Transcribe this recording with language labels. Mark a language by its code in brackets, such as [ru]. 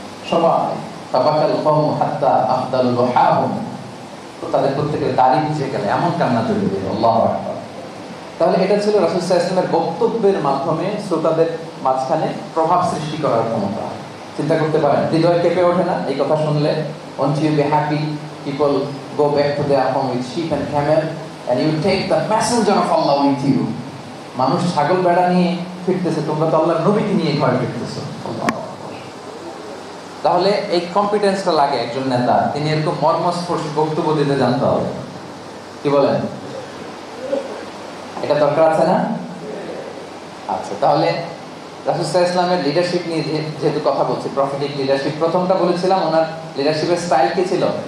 [bn] সবাই [ar] তাবাকাল কওম হাত্তা আফদাল লুহাহুম, [bn] তাদের প্রত্যেকের দাড়ি ভিজে গেলে এমন কান্না জড়িয়ে দিল। আল্লাহু আকবার। তাহলে এটা ছিল রাসূল সাল্লাল্লাহু আলাইহি ওয়াসাল্লামের বক্তব্যের মাধ্যমে শ্রোতাদের মাঝখানে প্রভাব সৃষ্টি করার ক্ষমতা। চিন্তা করতে পারেন, হৃদয় কেঁপে ওঠে না এই কথা শুনলে? [en] Won't you be happy people go back to their home with sheep and camel, and you take the messenger of Allah with you? [bn] মানুষ ছাগল ভেড়া নিয়ে ফিরতেছে, তোমরা তো আল্লাহর নবীকে নিয়ে ঘরে ফিরতেছো। তাহলে এই কম্পিটেন্সটা লাগে একজন নেতা, তিনি এরকম মর্মস্পর্শী বক্তব্য দিতে জানতে হবে। কি বলেন? এটা দরকার আছে না? আচ্ছা, তাহলে রাসূল সাল্লাল্লাহু আলাইহি ওয়াসাল্লামের লিডারশিপ নিয়ে যেহেতু কথা বলছি, প্রফেটিক লিডারশিপ, প্রথমটা বলেছিলাম ওনার লিডারশিপের স্টাইল কি ছিল?